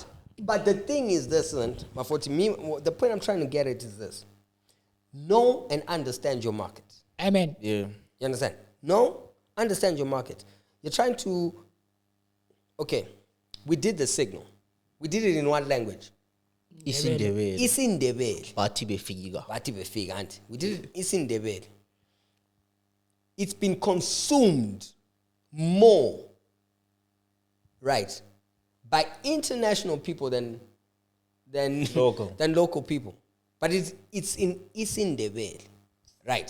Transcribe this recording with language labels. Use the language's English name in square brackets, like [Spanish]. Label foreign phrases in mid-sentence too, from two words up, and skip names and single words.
[English] But the thing is this, and Maforty, the point I'm trying to get at is this. Know and understand your market. Amen. Yeah. You understand? Know, understand your market. You're trying to, okay, we did the signal. We did it in what language? Isindebele. Isindebele. [North Ndebele] Bathi befika. Bathi befika, [English] auntie. We did it Isindebele. It's been consumed more, right, by international people than local people. But it's in Isindebele, right?